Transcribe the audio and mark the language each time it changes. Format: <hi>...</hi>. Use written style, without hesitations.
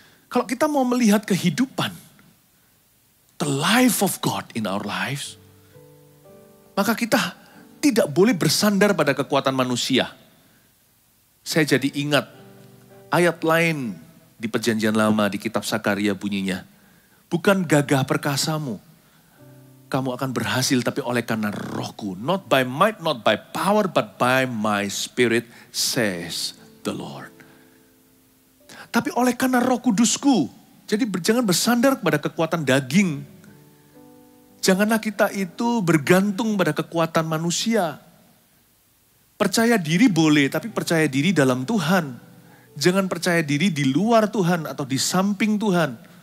<id>Kalau kita mau melihat kehidupan,</id> <en>the life of God in our lives,</en> <id>maka kita tidak boleh bersandar pada kekuatan manusia. Saya jadi ingat ayat lain di Perjanjian Lama di kitab Sakaria bunyinya, bukan gagah perkasamu, kamu akan berhasil, tapi oleh karena rohku.</id> <en>Not by might, not by power, but by my spirit, says the Lord.</en> <id>Tapi oleh karena roh kudusku. Jadi jangan bersandar kepada kekuatan daging. Janganlah kita itu bergantung pada kekuatan manusia. Percaya diri boleh, tapi percaya diri dalam Tuhan. Jangan percaya diri di luar Tuhan atau di samping Tuhan.</id>